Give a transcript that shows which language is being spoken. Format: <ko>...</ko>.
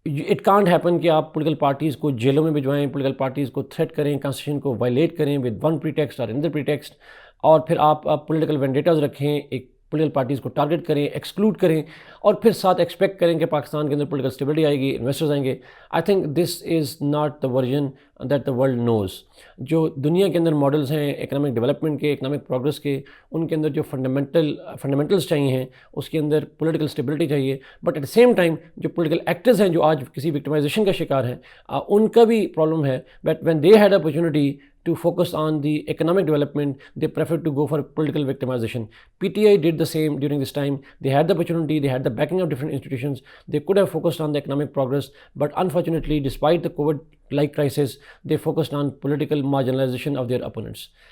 <en>it can't happen</en> <ur>کہ آپ political parties کو جیلوں میں بھجوائیں، پولیٹیکل پارٹیز کو تھریٹ کریں، کانسٹیٹیوشن کو وائلیٹ کریں ود ون پریٹیکسٹ اور اندر پریٹیکسٹ، اور پھر آپ پولیٹیکل وینڈیٹاز رکھیں، ایک پولیٹیکل پارٹیز کو ٹارگٹ کریں، ایکسکلوڈ کریں، اور پھر ساتھ ایکسپیکٹ کریں کہ پاکستان کے اندر پولیٹیکل اسٹیبلٹی آئے گی، انویسٹرز آئیں گے.</ur> <en>I think this is not the version that the world knows.</en> <ur>جو دنیا کے اندر ماڈلز ہیں اکنامک ڈیولپمنٹ کے، اکنامک پروگرس کے، ان کے اندر جو فنڈامنٹلز چاہیے ہیں، اس کے اندر پولیٹیکل اسٹیبلٹی چاہیے. But at the same time جو پولیٹیکل ایکٹرز ہیں جو آج کسی وکٹمائزیشن کا شکار ہیں، ان کا بھی پرابلم ہے.</ur> <en>But when they had opportunity to focus on the economic development, they preferred to go for political victimization. PTI did the same during this time. They had the opportunity, they had the backing of different institutions. They could have focused on the economic progress, but unfortunately, despite the COVID-like crisis, they focused on political marginalization of their opponents.</en>